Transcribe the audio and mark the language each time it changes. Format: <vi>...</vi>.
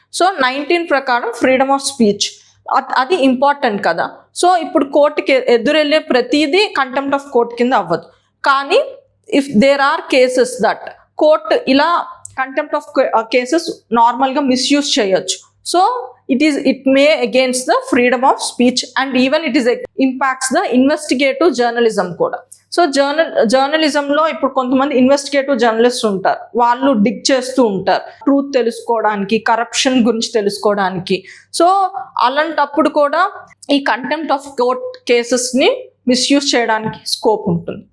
<te>So 19 ప్రకారం freedom of speech అది important కదా. సో ఇప్పుడు కోర్టుకి ఎదురెళ్ళే ప్రతిదీ కంటెంప్ట్ ఆఫ్ కోర్ట్ కింద అవ్వదు. కానీ</te> <en>if there are cases that court</en> <te>ఇలా కంటెంప్ట్ ఆఫ్ కేసెస్ నార్మల్గా మిస్యూజ్ చేయొచ్చు.</te> <en>So it may against the freedom of speech and even it is impacts the investigative journalism కూడా.</en> <te>సో జర్నలిజంలో ఇప్పుడు కొంతమంది ఇన్వెస్టిగేటివ్ జర్నలిస్ట్ ఉంటారు, వాళ్ళు డిగ్ చేస్తూ ఉంటారు ట్రూత్ తెలుసుకోవడానికి, కరప్షన్ గురించి తెలుసుకోవడానికి. సో అలాంటప్పుడు కూడా ఈ కంటెంప్ట్ ఆఫ్ కోర్ట్ కేసెస్ని మిస్యూజ్ చేయడానికి స్కోప్ ఉంటుంది.</te>